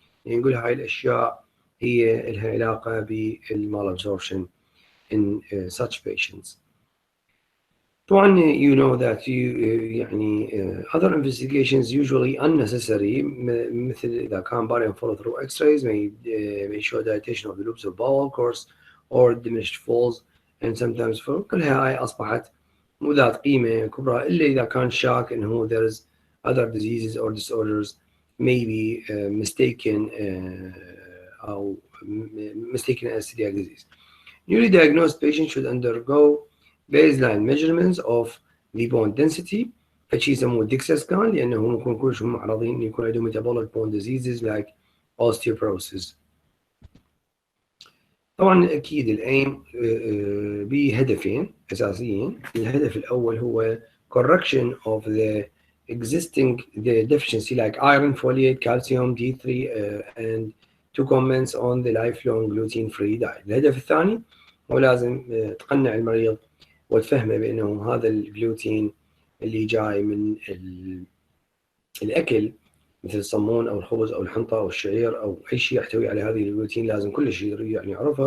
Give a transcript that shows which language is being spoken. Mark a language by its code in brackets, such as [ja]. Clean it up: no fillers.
[ar] نقول هاي الأشياء هي لها علاقة بالmalabsorption [en] in such patients. طبعا you know that يعني other investigations usually unnecessary [ar] مثل إذا كان [en] barium follow through X-rays may show dilatation of the loops of bowel course or diminished falls and sometimes for [ar] كلها هاي أصبحت مو ذات قيمة كبرى إلا إذا كان شاك إنه [en] there is other diseases or disorders may be mistaken أو mistaken as celiac disease. Newly diagnosed patients should undergo baseline measurements of the bone density، [ar] فشي يسموه [en] DIXA scan [ar] لأنه ممكن كلهم معرضين إن يكون عندهم [en] metabolic bone diseases like osteoporosis. [ar] طبعا أكيد الأيم بهدفين أساسيين. الهدف الأول هو [en] correction of the existing deficiency like iron, folate, calcium, D3 and to comments on the lifelong gluten-free diet. [ar] الهدف الثاني هو لازم تقنع المريض وتفهمه بأنه هذا الجلوتين اللي جاي من الأكل مثل الصمون أو الخبز أو الحنطة أو الشعير أو أي شيء يحتوي على هذه الجلوتين لازم كل شيء يعني يعرفها.